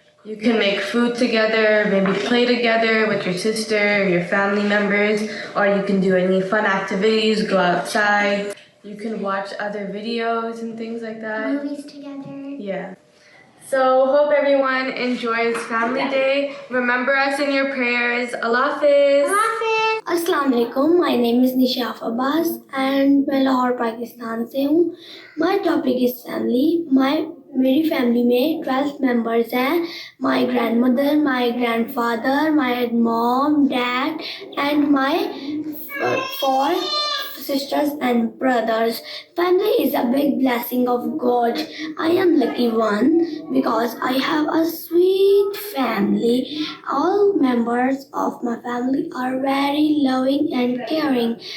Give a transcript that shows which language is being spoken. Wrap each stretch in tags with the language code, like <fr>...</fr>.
<en>You can make food together, maybe play together with your sister or your family members, or you can do any fun activities, go outside. You can watch other videos and things like that. Movies together. Yeah. So hope everyone enjoys Family Day. Remember us in your prayers. Allah Hafiz. अस्सलाम वालेकुम, my name is Nishaf Abbas and</en> <hi>मैं लाहौर पाकिस्तान से हूँ.</hi> <en>My topic is family.</en> <hi>मेरी family में 12 members हैं.</hi> <en>My grandmother, my grandfather, my mom, dad and my 4 sisters and brothers. Family is a big blessing of God. I am lucky one because I have a sweet family. All members of my family are very loving and caring.</en>